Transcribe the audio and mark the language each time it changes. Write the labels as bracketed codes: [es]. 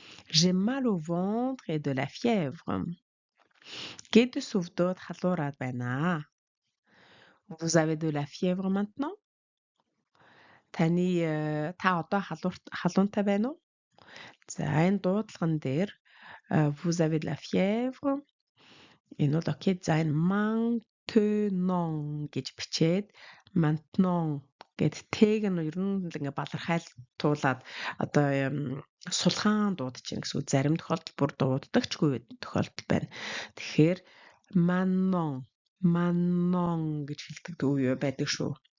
[fr] J'ai mal au ventre et de la fièvre. [mn] Гэдэс өвдөд халуураад байна. [fr] Vous avez de la fièvre maintenant? [mn] Та одоо халуунтай байна уу? За энэ дуудлаган дээр vous avez de la fièvre. Энэ бол окей. За энэ maintenant гэж бичээд maintenant гэд тэг нь ер нь ингээ балархайлтуулаад одоо сулхаан дуудаж байна гэсэн үг. Зарим тохиолдолд бүр дууддагчгүй тохиолдол байна. Тэгэхээр maintenant гэж хэлдэг үе байдаг шүү.